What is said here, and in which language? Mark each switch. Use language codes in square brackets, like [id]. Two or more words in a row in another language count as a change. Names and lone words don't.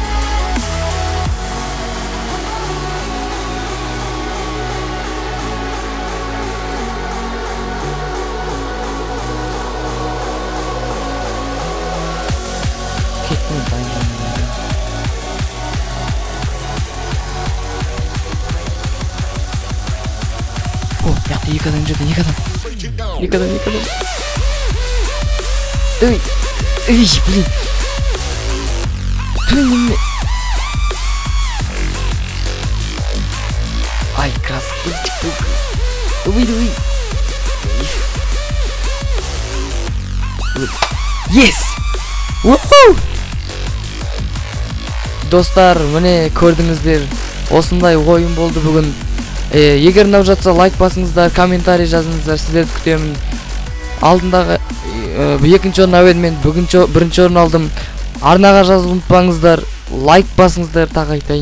[id] Kita banyak. [tr] Oh, yakti yıkadım canım, yıkadım. [ru] Блин. Ай, красавчик. Давай. [en] Yes! Woohoo! [kk] Достар, міне көрдіңіздер. Осындай ойын болды бүгін. Егер ұнап жатса лайк басыңыздар, комментарий жазыңыздар. Сіздерді күтемін. Алдындағы екінші орын әуен, мен бірінші орын алдым. Арнаға жазып ұмытпаңыздар, лайк басыңыздар, тағы айтайын.